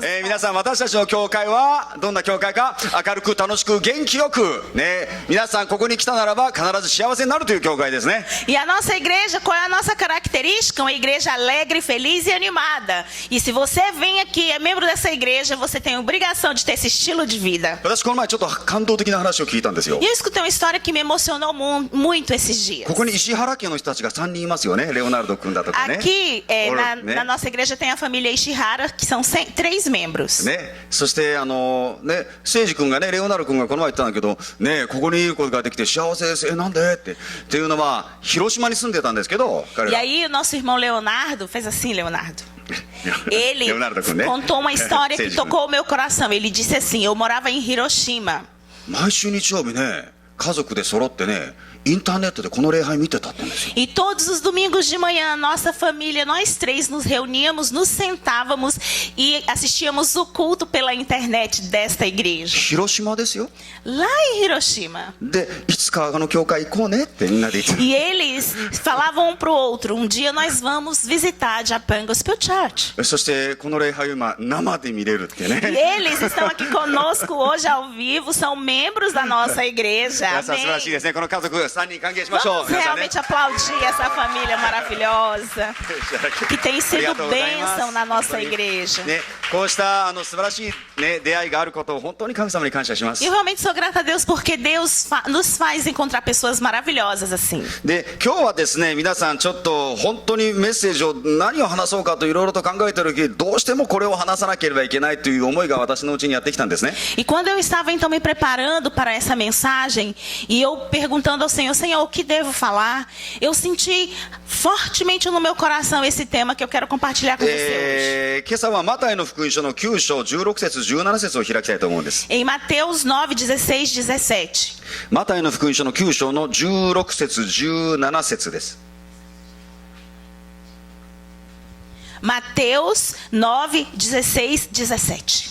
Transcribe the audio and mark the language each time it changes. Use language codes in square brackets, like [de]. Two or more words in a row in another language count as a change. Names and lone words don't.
[ja] 皆さん、私たちの教会はどんな教会か、明るく楽しく元気よくね、皆さんここに来たならば必ず幸せになるという教会ですね。 [pt] E a nossa igreja, qual é a nossa característica? Uma igreja alegre, feliz e animada. E se você vem aqui, é membro dessa igreja, você tem a obrigação de ter esse estilo de vida. [ja] 私この前ちょっと感動的な話を聞いたんですよ。 [pt] E eu escutei uma história que me emocionou muito esses dias. [ja] ここに石原家の人たちが3人いますよね。レオナルド君だとかね。 [pt] Aqui, na nossa igreja tem a família Ishihara, que são 3 membros. [ja] ね、そしてね、聖司君がね、レオナルド君がこの前言ったんだけど、ね、ここにいることができて幸せです。なんでっていうのは広島に住んでたんですけど、彼 [pt] E [ja] ら [pt] aí o nosso irmão Leonardo fez assim, Leonardo. Ele [ja] Leonardo 君ね。 [pt] contou uma história que [ja] 聖司君 [pt] tocou o meu coração. Ele disse assim: eu morava em Hiroshima. [ja] 毎週日曜日ね、家族で揃ってね、インターネットでこの礼拝見てたって言うんですよ。 [pt] E todos os domingos de manhã, nossa família, nós 3 nos reuníamos, nos sentávamos e assistíamos o culto pela internet desta igreja. [ja] 広島ですよ。 [pt] Lá em Hiroshima. [ja] で、いつか教会行こうねってみんなで言って。 [pt] E eles falavam um pro outro: um dia nós vamos visitar a Japan Gospel Church. [ja] そしてこの礼拝を今生で見れるってね。 [pt] E eles estão aqui conosco hoje ao vivo, são membros da nossa igreja. [ja] 皆さん素晴らしい [pt] Amém. [ja] ですね。この家族3人歓迎しましょう。 [pt] Vamos [ja] 皆さんね。 [pt] realmente aplaudir essa família maravilhosa que tem sido bênção na nossa igreja. [ja] ね、こうした素晴らしい、ね、出会いがあることを本当に神様に感謝します [pt] E。eu realmente sou grata a Deus porque Deus nos faz encontrar pessoas maravilhosas assim. [ja] で、今日はですね、皆さんちょっと本当にメッセージを何を話そうかといろいろと考えてる時、どうしてもこれを話さなければいけないという思いが私のうちにやってきたんですね。 [pt] E quando eu estava então me preparando para essa mensagem e eu perguntando ao Senhor: Senhor, o que devo falar? Eu senti fortemente no meu coração esse tema que eu quero compartilhar com você hoje. [ja] 今朝はマタイの福音書の9章16節17節を開きたいと思うんです。 [pt] Em Mateus 9, 16, 17. [ja] マタイの福音書の9章の16節17節です。 [pt] Mateus 9, 16, 17.